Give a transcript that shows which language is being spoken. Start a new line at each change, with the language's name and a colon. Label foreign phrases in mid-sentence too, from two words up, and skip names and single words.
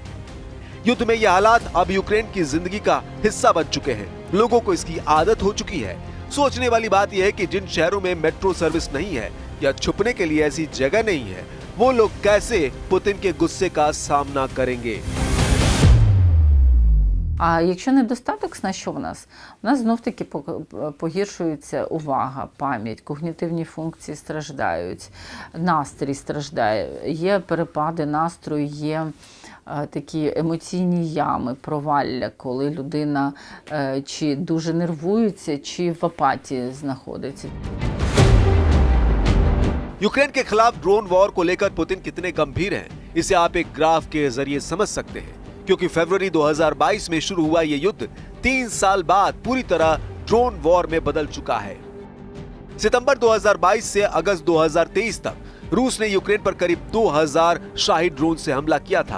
Hindi: युद्ध में ये हालात अब यूक्रेन की जिंदगी का हिस्सा बन चुके हैं। लोगों को इसकी आदत हो चुकी है। सोचने वाली बात यह है कि जिन शहरों में मेट्रो सर्विस नहीं है या छुपने के लिए ऐसी जगह नहीं है, वो लोग कैसे पुतिन के गुस्से का सामना करेंगे।
Ukrainian: А якщо недостаток на що в нас? У нас знов-таки погіршується увага, пам'ять, когнітивні функції страждають, настрій страждає, є перепади настрою, є такі емоційні ями, провалля, коли людина чи дуже нервується, чи в апатії знаходиться.
Hindi: यूक्रेन के खिलाफ ड्रोन वॉर को लेकर पुतिन कितने गंभीर हैं, इसे आप एक ग्राफ के जरिए समझ सकते हैं। क्योंकि फरवरी 2022 में शुरू हुआ ये युद्ध 3 साल बाद पूरी तरह ड्रोन वॉर में बदल चुका है। सितंबर 2022 से अगस्त 2023 तक रूस ने यूक्रेन पर करीब 2000 शाही ड्रोन से हमला किया था।